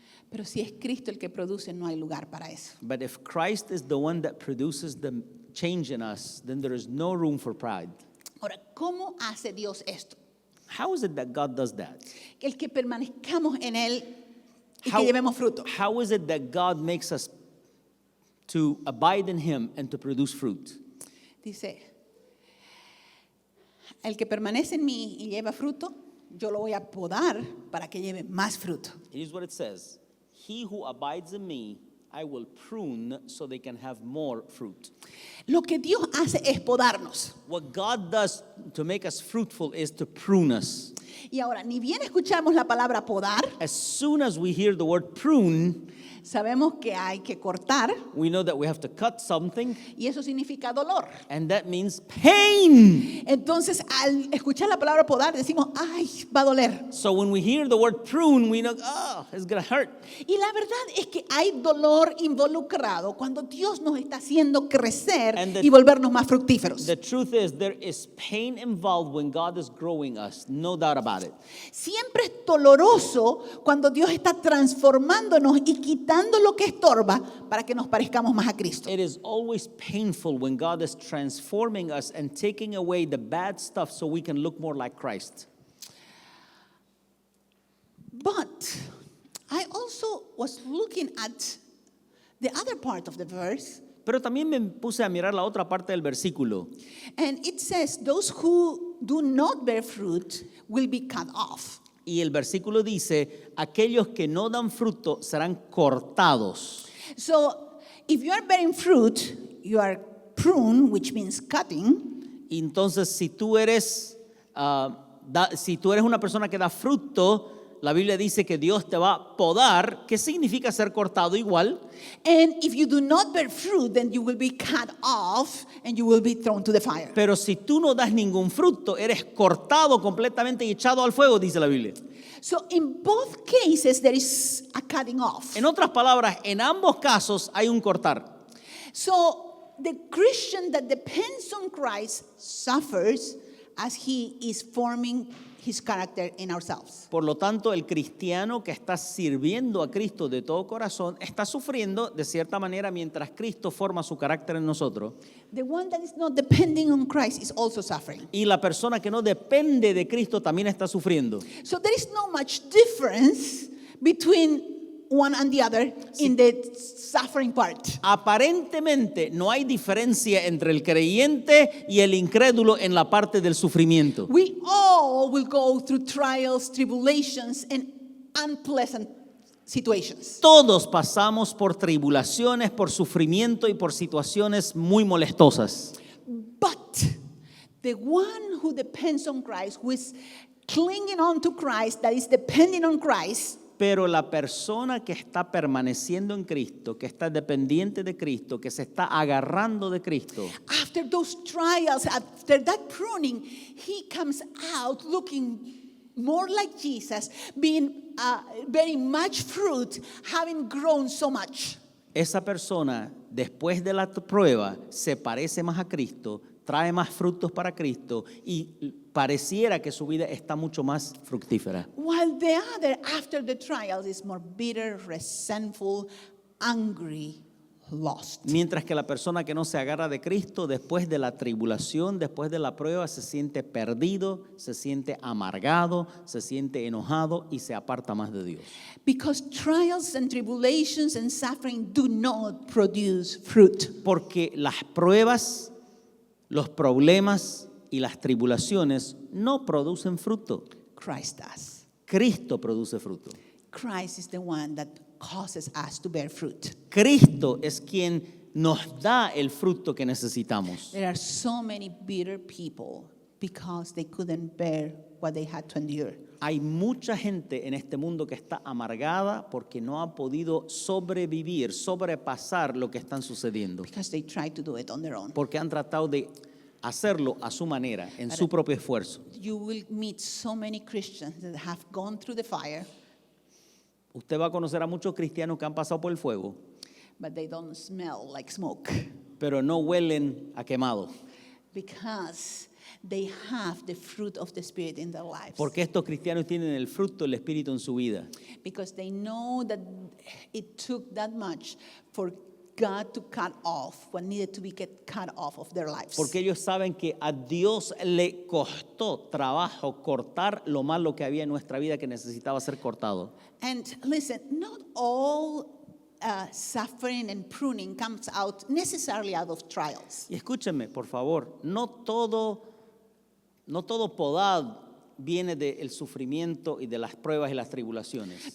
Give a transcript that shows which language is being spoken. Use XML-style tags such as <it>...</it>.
<es>Pero si es Cristo el que produce, no hay lugar para eso.</es> <en>But if Christ is the one that produces the change in us, then there is no room for pride.</en> <es>Ahora, ¿cómo hace Dios esto?</es> <en>How is it that God does that?</en> <es>El que permanezcamos en Él y</es> <en>How-</en> <es>que llevemos fruto.</es> <en>How is it that God makes us to abide in Him and to produce fruit?</en> <es>Dice, el que permanece en mí y lleva fruto, yo lo voy a podar para que lleve más fruto.</es> <en>Here's what it says. He who abides in me, I will prune so they can have more fruit.</en> <es>Lo que Dios hace es podarnos.</es> <en>What God does to make us fruitful is to prune us.</en> <es>Y ahora, ni bien escuchamos la palabra podar,</es> <en>As soon as we hear the word prune,</en> <es>sabemos que hay que cortar</es> <en>we know that we have to cut something,</en> <es>y eso significa dolor.</es> <en>and that means pain.</en> <es>Entonces, al escuchar la palabra podar, decimos, ay, va a doler.</es> <en>So when we hear the word prune, we know, it's going to hurt.</en> <es>Y la verdad es que hay dolor involucrado cuando Dios nos está haciendo crecer</es> <en>And the-</en> <es>y volvernos más fructíferos.</es> <en>The truth is, there is pain involved when God is growing us, no doubt about it.</en> <es>Siempre es doloroso cuando Dios está transformándonos y quitando lo que estorba para que nos parezcamos más a Cristo.</es> <en>It is always painful when God is transforming us and taking away the bad stuff so we can look more like Christ. But I also was looking at the other part of the verse,</en> <es>Pero también me puse a mirar la otra parte del versículo.</es> <en>and it says, those who do not bear fruit will be cut off.</en> <es>Y el versículo dice, aquellos que no dan fruto serán cortados.</es> <en>So if you are bearing fruit, you are prune, which means cutting.</en> <es>Y entonces, si tú eres una persona que da fruto, la Biblia dice que Dios te va a podar. ¿Qué significa ser cortado igual?</es> <en>And if you do not bear fruit, then you will be cut off and you will be thrown to the fire.</en> <es>Pero si tú no das ningún fruto, eres cortado completamente y echado al fuego, dice la Biblia.</es> <en>So in both cases, there is a cutting off.</en> <es>En otras palabras, en ambos casos hay un cortar.</es> <en>So the Christian that depends on Christ suffers as he is forming his character in ourselves.</en> <es>Por lo tanto, el cristiano que está sirviendo a Cristo de todo corazón está sufriendo de cierta manera mientras Cristo forma su carácter en nosotros.</es> <en>The one that is not depending on Christ is also suffering.</en> <es>Y la persona que no depende de Cristo también está sufriendo.</es> <en>So there is no much difference between one and the other in the suffering part.</en> <es>Aparentemente no hay diferencia entre el creyente y el incrédulo en la parte del sufrimiento.</es> <en>We all will go through trials, tribulations, and unpleasant situations.</en> <es>Todos pasamos por tribulaciones, por sufrimiento y por situaciones muy molestosas.</es> <en>But the one who depends on Christ, who is clinging on to Christ, that is depending on Christ,</en> <es>Pero la persona que está permaneciendo en Cristo, que está dependiente de Cristo, que se está agarrando de Cristo,</es> <en>after those trials, after that pruning, he comes out looking more like Jesus, bearing much fruit, having grown so much.</en> <es>esa persona después de la prueba se parece más a Cristo, trae más frutos para Cristo y pareciera que su vida está mucho más fructífera.</es> <en>While the other, after the trials, is more bitter, resentful, angry, lost.</en> <es>Mientras que la persona que no se agarra de Cristo después de la tribulación, después de la prueba, se siente perdido, se siente amargado, se siente enojado y se aparta más de Dios.</es> <en>Because trials and tribulations and suffering do not produce fruit.</en> <es>Porque las pruebas, los problemas y las tribulaciones no producen fruto.</es> <en>Christ does.</en> <es>Cristo produce fruto.</es> <en>Christ is the one that causes us to bear fruit.</en> <es>Cristo es quien nos da el fruto que necesitamos.</es> <en>There are so many bitter people because they couldn't bear what they had to endure.</en> <es>Hay mucha gente en este mundo que está amargada porque no ha podido sobrevivir, sobrepasar lo que están sucediendo.</es> <en>Because they tried to do it on their own.</en> <es>Porque han tratado de hacerlo a su manera, en su propio esfuerzo.</es> <en>You will meet so many Christians that have gone through the fire,</en> <es>Usted va a conocer a muchos cristianos que han pasado por el fuego,</es> <en>but they don't smell like smoke</en> <es>pero no huelen a quemado.</es> <en>because they have the fruit of the Spirit in their lives.</en> <es>Porque estos cristianos tienen el fruto del Espíritu en su vida.</es> <en>Because they know that it took that much for God to cut off what needed to be cut off of their lives.</en> <es>Porque ellos saben que a Dios le costó trabajo cortar lo malo que había en nuestra vida que necesitaba ser cortado.</es> <en>And listen, not all suffering and pruning comes out necessarily out of trials.</en> <es>Y escúchenme, por favor, no todo podad viene del sufrimiento y de las pruebas y las tribulaciones.</es>